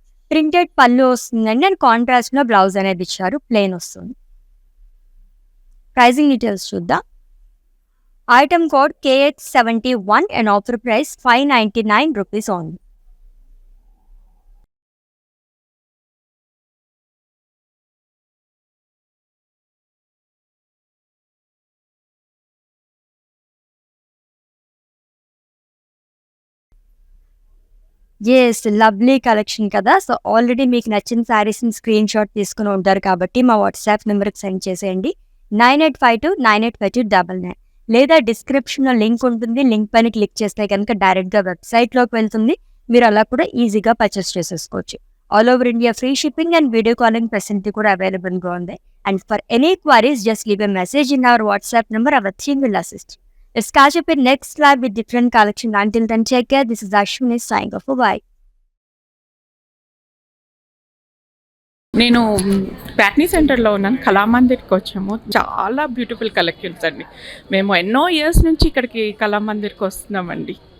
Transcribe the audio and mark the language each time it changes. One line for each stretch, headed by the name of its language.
Telugu: Printed పళ్ళు వస్తుందండి and contrast లో బ్లౌజ్ అనేది ఇచ్చారు, ప్లెయిన్ వస్తుంది. ప్రైసింగ్ డీటెయిల్స్ చూద్దాం.
English: Item code KX71 and offer price 599 rupees only. Yes, lovely collection కదా.
Telugu: సో ఆల్రెడీ మీకు నచ్చిన శారీస్ని స్క్రీన్ షాట్ తీసుకుని ఉంటారు కాబట్టి మా వాట్సాప్ నెంబర్కి సెండ్ చేసేయండి, 9852985299. లేదా డిస్క్రిప్షన్లో లింక్ ఉంటుంది, లింక్ పైన క్లిక్ చేస్తే కనుక డైరెక్ట్గా వెబ్సైట్లోకి వెళ్తుంది. మీరు అలా కూడా ఈజీగా పర్చేస్ చేసేసుకోవచ్చు.
English: all over India free shipping and video calling facility
Telugu: కూడా అవైలబుల్గా ఉంది.
English: And for any queries just leave a message in our WhatsApp number, our team will assist. Let's catch up in next live with different collection. Until then, take care. This is Ashwini signing off. Bye.
Telugu: నేను ప్యాట్నీ సెంటర్లో ఉన్నాను, కళామందిర్కి వచ్చాము. చాలా beautiful collections అండి. మేము ఎన్నో years నుంచి ఇక్కడికి కళామందిర్కి వస్తున్నామండి.